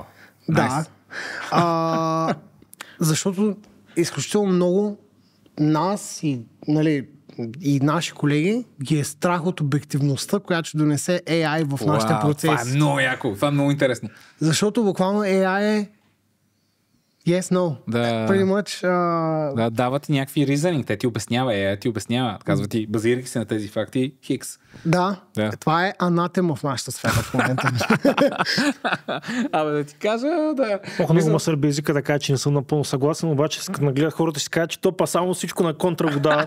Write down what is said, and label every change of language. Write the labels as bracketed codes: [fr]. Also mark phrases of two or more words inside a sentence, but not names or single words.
[bg] Да. Защото изключително много нас и наши колеги ги е страх от обективността, която ще донесе AI в нашите процеси. Това е много яко, това е много интересно. Защото буквално AI е [en] yes, no. Pretty much. [bg] Да, дава ти някакви reasoning. Те ти обяснява, AI ти обяснява. Казва ти, базирайки се на тези факти, хикс. Да, това е анатема в нашата сфера в момента. Абе да ти кажа, да. Много ма сърби езика да кажа, че не съм напълно съгласен, обаче като нагледат хората ще кажат, че то само всичко на контра го дава.